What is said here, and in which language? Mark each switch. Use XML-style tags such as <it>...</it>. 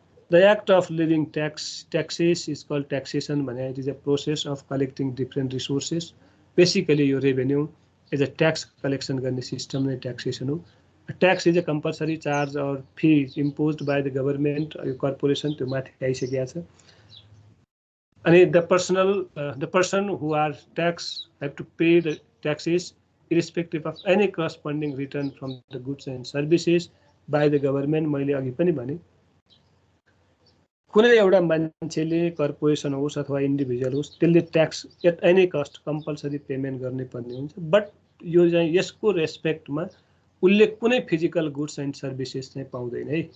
<en>The act of living taxes is called taxation भने it is a process of collecting different resources.</en> <ne>Basically यो revenue</ne> <en>as a tax collection</en> <ne>गर्ने system नै taxation हो।</ne> <en>tax is a compulsory charge or fee imposed by the government,</en> <ne>यो corporation त्यो माथि आइसकेको छ।</ne> <en>अनि the person who are tax have to pay the taxes irrespective of any corresponding return from the goods and services by the government।</en> <ne>मैले अघि पनि भने कुनै एउटा मान्छेले कर्पोरेसन होस् अथवा इन्डिभिजुअल होस् त्यसले tax</ne> <en>at any cost</en> <ne>compulsory payment गर्नै पर्ने हुन्छ। बट यो चाहिँ यसको रेस्पेक्टमा उसले कुनै</ne> <en>physical goods and services</en> <ne>चाहिँ पाउँदैन है।</ne>